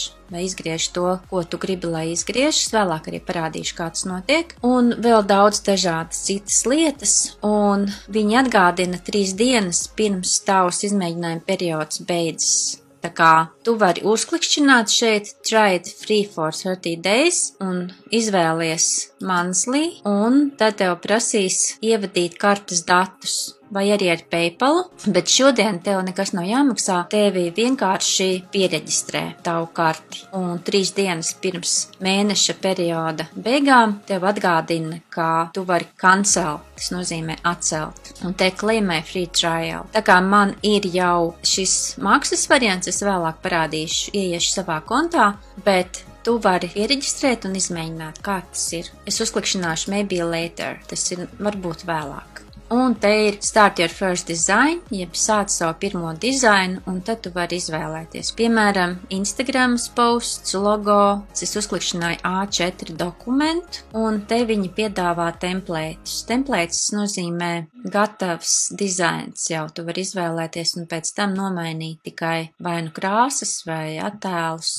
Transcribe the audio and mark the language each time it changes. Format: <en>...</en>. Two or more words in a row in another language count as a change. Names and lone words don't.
<lv>Vai izgriež to, ko tu gribi, lai izgriežas. Vēlāk arī parādīšu, kā tas notiek. Un vēl daudz dažādas citas lietas. Un viņi atgādina 3 dienas pirms tavs izmēģinājuma periods beidzas. Tā kā tu vari uzklikšķināt šeit</lv> <en>Try it free for 30 days</en> <lv>un izvēlies monthly, un tad tev prasīs ievadīt kartes datus. Vai arī ar PayPal, bet šodien tev nekas nav jāmaksā, tevi vienkārši piereģistrē tavu karti. Un 3 dienas pirms mēneša perioda beigām tev atgādina, ka tu vari cancel, tas nozīmē atcelt. Un te claimē</lv> <en>free trial.</en> <lv>Tā kā man ir jau šis maksas variants, es vēlāk parādīšu, ieiešu savā kontā, bet tu vari iereģistrēt un izmēģināt, kā tas ir. Es uzklikšķināšu</lv> <en>maybe later,</en> <lv>tas ir varbūt vēlāk. Un te ir</lv> <en>Start your first design,</en> <lv>jeb sāc savu pirmo dizainu, un tad tu vari izvēlēties. Piemēram, Instagrams posts, logo, es uzklikšķināju A4 dokumentu, un te viņi piedāvā templētus. Templētus nozīmē gatavs dizains jau, tu vari izvēlēties un pēc tam nomainīt tikai vai nu krāsas vai attēlus.</lv>